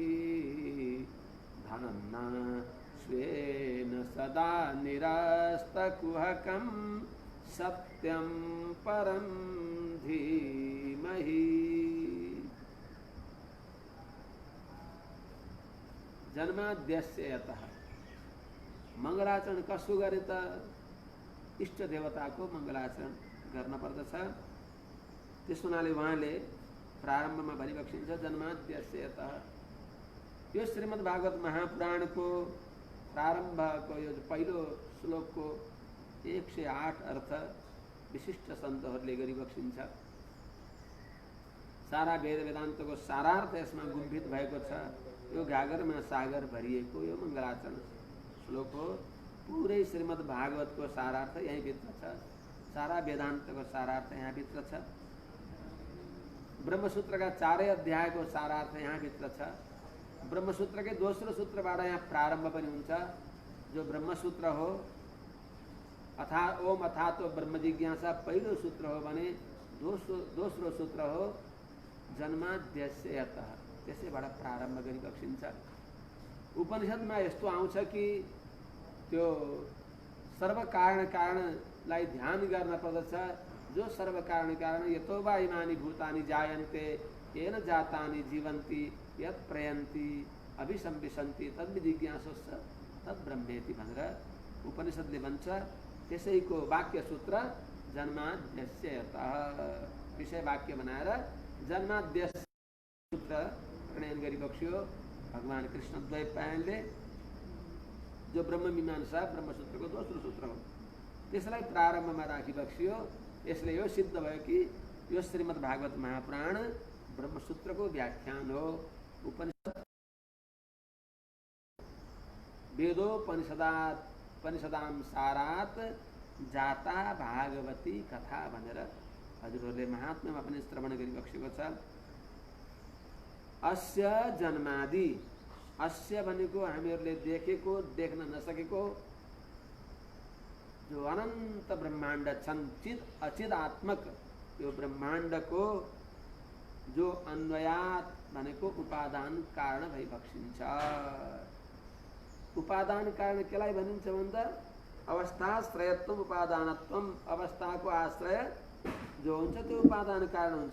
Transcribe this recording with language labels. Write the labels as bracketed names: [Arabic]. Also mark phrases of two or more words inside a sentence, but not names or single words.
[Sanskrit] धाम्ना स्वेन सदा निरस्तकुहकं सत्यं परं धीमहि। जन्माद्यस्य यतः [Nepali] मङ्गलाचरण कसो गरे त इष्ट देवताको मङ्गलाचरण गर्न पर्दछ। त्यस हुनाले उहाँले प्रारम्भमा भनिबक्सिन्छ [Sanskrit] जन्माद्यस्य यतः। [Nepali] यो श्रीमद् भागवत महापुराणको प्रारम्भको यो पहिलो श्लोकको 108 अर्थ विशिष्ट सन्तहरूले गरिबक्सिन्छ। सारा वेद वेदान्तको सारार्थ यसमा गुम्फित भएको छ। यो घागरमा सागर भरिएको यो मङ्गलाचरण श्लोक हो। पुरै श्रीमद् भागवतको सारार्थ यहीँभित्र छ। सारा वेदान्तको सारार्थ यहाँभित्र छ। ब्रह्मसूत्रका 4 अध्यायको सारार्थ यहाँभित्र छ। ब्रह्मसूत्रकै दोस्रो सूत्रबाट यहाँ प्रारम्भ पनि हुन्छ, जो ब्रह्मसूत्र हो। [Sanskrit] ओम अथातो ब्रह्म जिज्ञासा [Nepali] पहिलो सूत्र हो भने दोस्रो सूत्र हो [Sanskrit] जन्माद्यस्य यतः। [Nepali] त्यसैबाट प्रारम्भ गरी बक्सिन्छ। उपनिषदमा यस्तो आउँछ कि त्यो सर्वकारणलाई ध्यान गर्न पर्दछ। जो सर्वकारण [Sanskrit] यतो वा इमानि भूतानि जायन्ते येन जातानि जीवन्ति यत् प्रयन्ति अभिसंविशन्ति तद्विजिज्ञासुश्च तद्ब्रह्मेति [Nepali] भनेर उपनिषदले भन्छ। त्यसैको वाक्य सूत्र [Sanskrit] जन्माद्यस्य यतः [Nepali] विषय वाक्य बनाएर जन्माद्यस्य सूत्र प्रणयन गरी बक्सियो भगवान कृष्ण द्वैपायनले, जो ब्रह्ममीमांसा ब्रह्मसूत्रको दोस्रो सूत्र हो। त्यसलाई प्रारम्भमा राखी बक्सियो। यसले यो सिद्ध भयो कि यो श्रीमद् भागवत महापुराण ब्रह्मसूत्रको व्याख्यान हो। उपनिषद [Sanskrit] वेदोपनिषदां सारात् जाता भागवती कथा [Nepali] भनेर हजुरहरूले महात्म्यमा पनि श्रवण गरी बक्सेको छ। [Sanskrit] अस्य जन्मादि, [Nepali] अस्य भनेको हामीहरूले देखेको देख्न नसकेको जो अनन्त ब्रह्माण्ड छन्, अचिदात्मक यो ब्रह्माण्डको जो अन्वयात भनेको उपादान कारण भई बक्सिन्छ। उपादान कारण केलाई भनिन्छ भन्दा [Sanskrit] अवस्थाश्रयत्वम उपादानत्वम, [Nepali] अवस्थाको आश्रय जो हुन्छ त्यो उपादान कारण हुन्छ।